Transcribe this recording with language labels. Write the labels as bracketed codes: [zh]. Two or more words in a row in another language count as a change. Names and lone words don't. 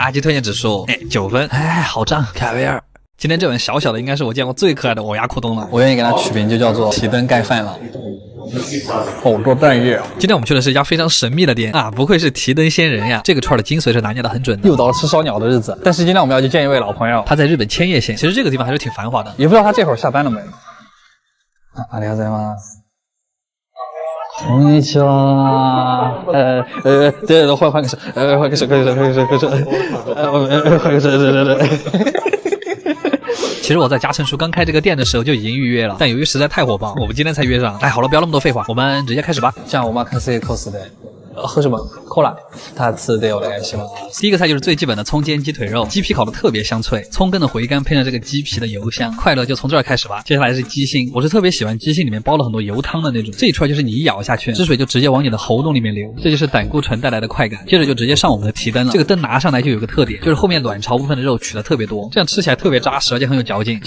[zh] 阿基推荐指数9分，好胀，凯维尔。今天这碗小小的应该是我见过最可爱的欧亚库东了，我愿意给它取名就叫做提灯盖饭了。好多蛋液。今天我们去的是一家非常神秘的店啊，不愧是提灯仙人呀！这个串的精髓是拿捏的很准的。又到了吃烧鸟的日子，但是今天我们要去见一位老朋友，他在日本千叶县。其实这个地方还是挺繁华的，也不知道他这会儿下班了没。 [ja] ありがとうございます。こんにちは。 [zh] 对，换个手，换个手。其实我在嘉诚书刚开这个店的时候就已经预约了，但由于实在太火爆，我们今天才约上。好了，不要那么多废话，我们直接开始吧。 [ja] じゃあお任せください。 [zh] 喝什么？ [ja] コーラ。2つでお願いします。 [zh] 第一个菜就是最基本的葱煎鸡腿肉，鸡皮烤的特别香脆，葱根的回甘配上这个鸡皮的油香，快乐就从这儿开始吧。接下来是鸡心，我是特别喜欢鸡心里面包了很多油汤的那种，这一串就是你一咬下去，汁水就直接往你的喉咙里面流，这就是胆固醇带来的快感。接着就直接上我们的提灯了，这个灯拿上来就有个特点，就是后面卵巢部分的肉取的特别多，这样吃起来特别扎实，而且很有嚼劲。